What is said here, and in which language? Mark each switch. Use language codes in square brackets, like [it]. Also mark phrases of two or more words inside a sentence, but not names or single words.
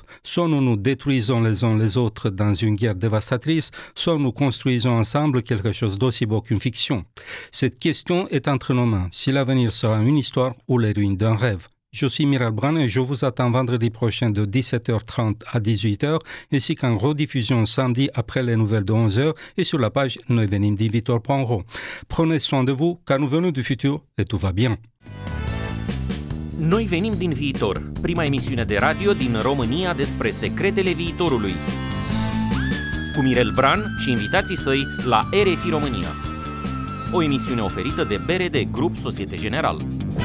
[fr] Soit nous nous détruisons les uns les autres dans une guerre dévastatrice, soit nous construisons ensemble quelque chose d'aussi beau qu'une fiction. Cette question est entre nos mains, si l'avenir sera une histoire ou les ruines d'un rêve. Je suis Miral Bran et je vous attends vendredi prochain de 17h30 à 18h, ainsi qu'en rediffusion samedi après les nouvelles de 11h et sur la page Noi venim din viitor.ro. Prenez soin de vous, car nous venons du futur et tout va bien. [ro] Noi venim din viitor, prima emisiune de radio din România despre secretele viitorului. Cu Mirel Bran și invitații săi la RFI România. O emisiune oferită de BRD Grup Societe Generale.